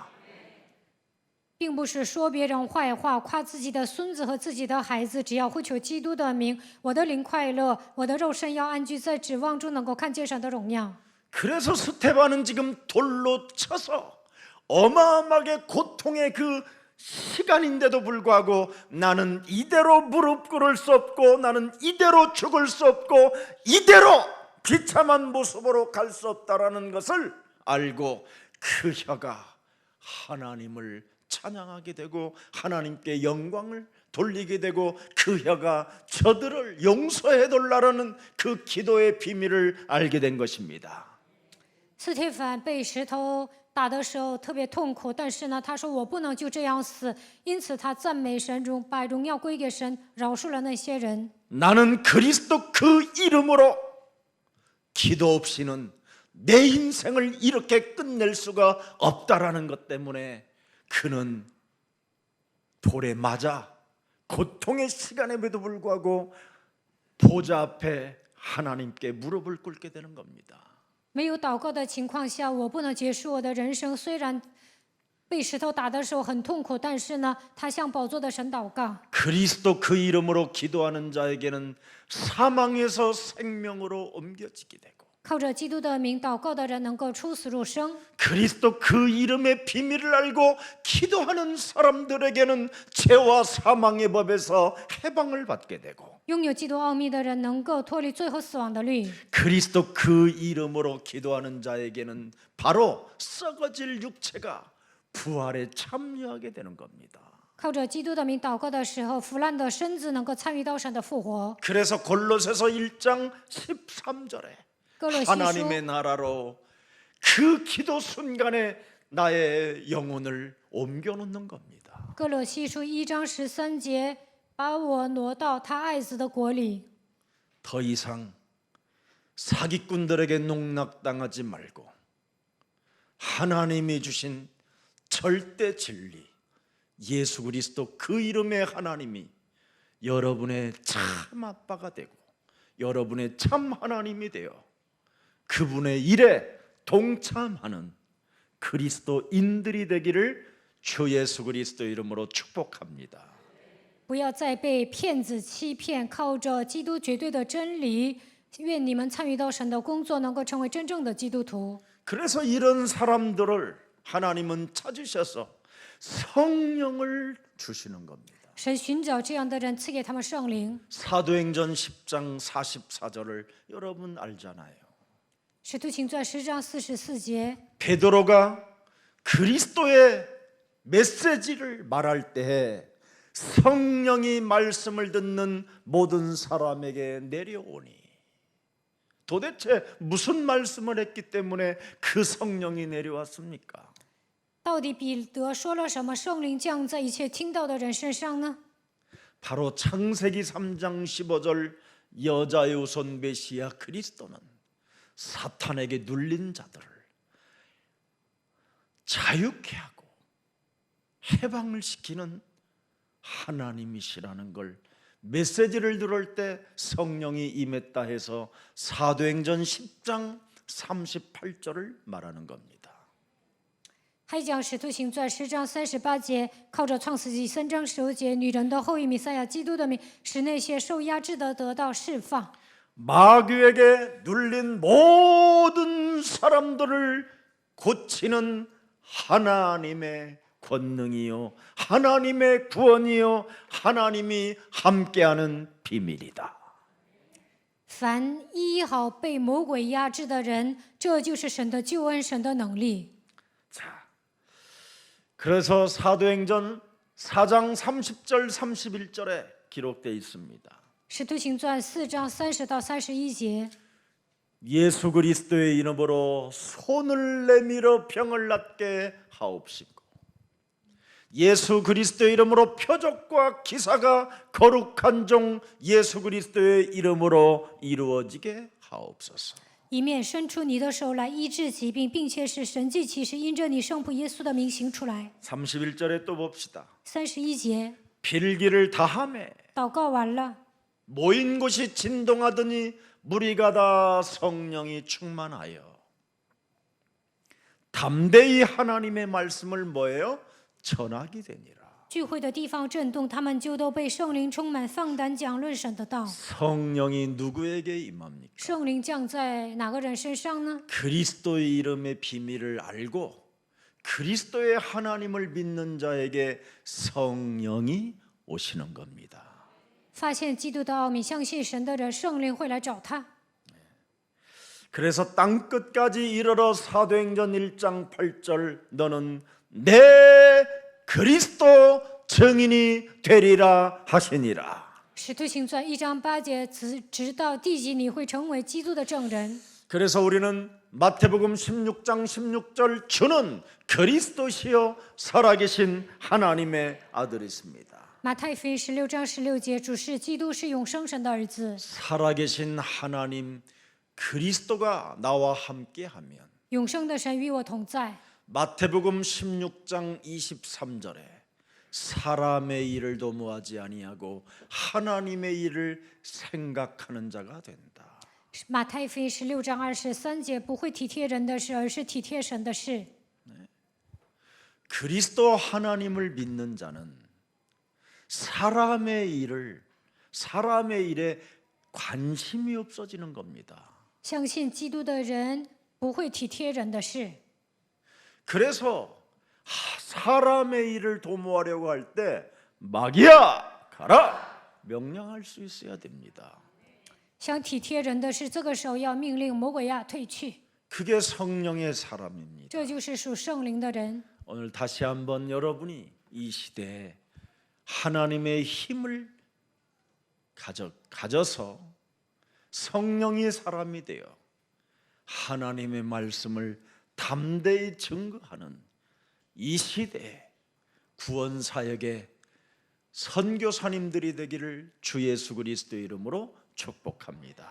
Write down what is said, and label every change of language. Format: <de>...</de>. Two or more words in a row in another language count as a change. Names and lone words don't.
<zh>并不是说别人坏话，夸自己的孙子和自己的孩子，只要呼求基督的名，我的灵快乐，我的肉身要安居在指望中，能够看见神的荣耀。</zh> <ko>그래서 스테반은 지금 돌로 쳐서 어마어마하게 고통의 그 시간인데도 불구하고 나는 이대로 무릎 꿇을 수 없고 나는 이대로 죽을 수 없고 이대로 비참한 모습으로 갈 수 없다라는 것을 알고 그 혀가 하나님을 찬양하게 되고 하나님께 영광을 돌리게 되고 그 혀가 저들을 용서해 달라는 그 기도의 비밀을 알게 된 것입니다.</ko> <zh>斯帖凡被石头打的时候特别痛苦，但是呢，他说我不能就这样死，因此他赞美神，把荣耀归给神，饶恕了那些人。</zh> <ko>나는 그리스도 그 이름으로 기도 없이는 내 인생을 이렇게 끝낼 수가 없다라는 것 때문에 그는 돌에 맞아 고통의 시간에도 불구하고 보좌 앞에 하나님께 무릎을 꿇게 되는 겁니다.</ko> <zh>没有祷告的情况下，我不能结束我的人生。虽然被石头打的时候很痛苦，但是呢，他向宝座的神祷告。</zh> <ko>그리스도 그 이름으로 기도하는 자에게는 사망에서 생명으로 옮겨지게 되고</ko> <zh>靠着基督的名祷告的人能够出死入生。</zh> <ko>그리스도 그 이름의 비밀을 알고 기도하는 사람들에게는 죄와 사망의 법에서 해방을 받게 되고</ko> <zh>拥有基督奥秘的人能够脱离最后死亡的律。</zh> <ko>그리스도 그 이름으로 기도하는 자에게는 바로 썩어질 육체가 부활에 참여하게 되는 겁니다.</ko> <zh>靠着基督的名祷告的时候，腐烂的身子能够参与到神的复活。</zh> <ko>그래서 골로새서 1장 13절에</ko> <zh>哥罗西书</zh> <ko>하나님의 나라로 그 기도 순간에 나의 영혼을 옮겨놓는 겁니다.</ko> <zh>哥罗西书1章13节，把我挪到他爱子的国里。</zh> <ko>더 이상 사기꾼들에게 농락당하지 말고 하나님이 주신 절대 진리 예수 그리스도 그 이름의 하나님이 여러분의 참 아빠가 되고 여러분의 참 하나님이 되어 그분의 일에 동참하는 그리스도인들이 되기를 주 예수 그리스도 이름으로 축복합니다.</ko> <zh>不要再被骗子欺骗，靠着基督绝对的真理，愿你们参与到神的工作，能够成为真正的基督徒。</zh> <ko>그래서 이런 사람들을 하나님은 찾으셔서 성령을 주시는 겁니다.</ko> <zh>神寻找这样的人，赐给他们圣灵。</zh> <ko>사도행전 10장 44절을 여러분 알잖아요.</ko> <zh>使徒行传10章44节，</zh> <ko>베드로가 그리스도의 메시지를 말할 때 성령이 말씀을 듣는 모든 사람에게 내려오니 도대체 무슨 말씀을 했기 때문에 그 성령이 내려왔습니까?</ko> <zh>到底彼得说了什么？圣灵降在一切听到的人身上呢？</zh> <ko>바로 창세기 3장 15절 여자의 후손 메시아 그리스도는 사탄에게 눌린 자들을 자유케 하고 해방을 시키는 하나님이시라는 걸 메시지를 들을 때 성령이 임했다 해서 사도행전 10장 38절을 말하는 겁니다.</ko> <zh>还讲使徒行传10章38节，靠着创世纪3章15节，女人的后裔弥赛亚基督的名，使那些受压制的得到释放。</zh> <ko>마귀에게 눌린 모든 사람들을 고치는 하나님의 권능이요 하나님의 구원이요 하나님이 함께하는 비밀이다.</ko> <zh>凡医好被魔鬼压制的人，这就是神的救恩，神的能力。</zh> <ko>자, 그래서 사도행전 4장 30절 31절에 기록되어 있습니다.</ko> <zh>使徒行传4章30到31节，</zh> <ko>예수 그리스도의 이름으로 손을 내밀어 병을 낫게 하옵시고 예수 그리스도의 이름으로 표적과 기사가 거룩한 종 예수 그리스도의 이름으로 이루어지게 하옵소서.</ko> <zh>一面伸出你的手来医治疾病，并且使神迹奇事因着你圣父耶稣的名行出来。</zh> <ko>31절에 또 봅시다.</ko> <zh>31节，</zh> <ko>빌기를 다하매</ko> <zh>祷告完了，</zh> <ko>모인 곳이 진동하더니 무리가 다 성령이 충만하여 담대히 하나님의 말씀을 뭐예요? 전하게 되니라.</ko> <zh>聚会的地方震动，他们就都被圣灵充满，放胆讲论神的道。</zh> <ko>성령이 누구에게 임합니까?</ko> <zh>圣灵降在哪个人身上呢？</zh> <ko>그리스도의 이름의 비밀을 알고 그리스도의 하나님을 믿는 자에게 성령이 오시는 겁니다.</ko> <zh>发现基督的奥秘，相信神的人，圣灵会来找他。</zh> <ko>그래서 땅 끝까지 이르러 사도행전 1장 8절 너는 내 그리스도 증인이 되리라 하시니라.</ko> <zh>使徒行传1章8节，直到地极，你会成为基督的证人。</zh> <ko>그래서 우리는 마태복음 16장 16절 주는 그리스도시요 살아계신 하나님의 아들이십니다.</ko> <zh>马太福音16章16节，主是基督，是永生神的儿子。</zh> <ko>살아계신 하나님 그리스도가 나와 함께하면</ko> <zh>永生的神与我同在。</zh> <ko>마태복음 16장 23절에 사람의 일을 도모하지 아니하고 하나님의 일을 생각하는 자가 된다.</ko> <zh>马太福音16章23节，不会体贴人的事，而是体贴神的事。</zh> <ko>그리스도 하나님을 믿는 자는 사람의 일에 관심이 없어지는 겁니다.</ko> <zh>相信基督的人不会体贴人的事。</zh> <ko>그래서 사람의 일을 도모하려고 할 때 마귀야 가라 명령할 수 있어야 됩니다.</ko> <zh>想体贴人的事，这个时候要命令魔鬼呀退去，</zh> <ko>그게 성령의 사람입니다.</ko> <zh>这就是属圣灵的人。</zh> <ko>오늘 다시 한번 여러분이 이 시대에 하나님의 힘을 가져서 성령의 사람이 되어 하나님의 말씀을 담대히 증거하는 이 시대에 구원 사역의 선교사님들이 되기를 주 예수 그리스도의 이름으로 축복합니다.</ko>